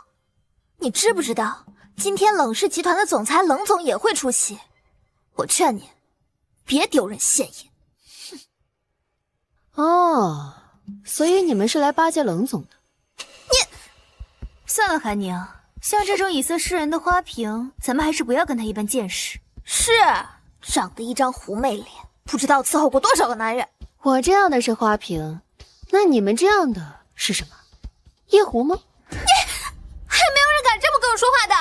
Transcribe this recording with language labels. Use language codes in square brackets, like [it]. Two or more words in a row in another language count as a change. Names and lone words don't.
[zh] 你知不知道，今天冷氏集團的總裁冷總也會出席？我勸你，別丟人現眼。哦，所以你們是來巴結冷總的。算了，韓寧，像這種以色示人的花瓶，咱們還是不要跟他一般見識。是，長得一張狐媚臉，不知道伺候過多少個男人。我這樣的是花瓶，那你們這樣的是什麼？夜壺嗎？你還沒有人敢這麼跟我說話的。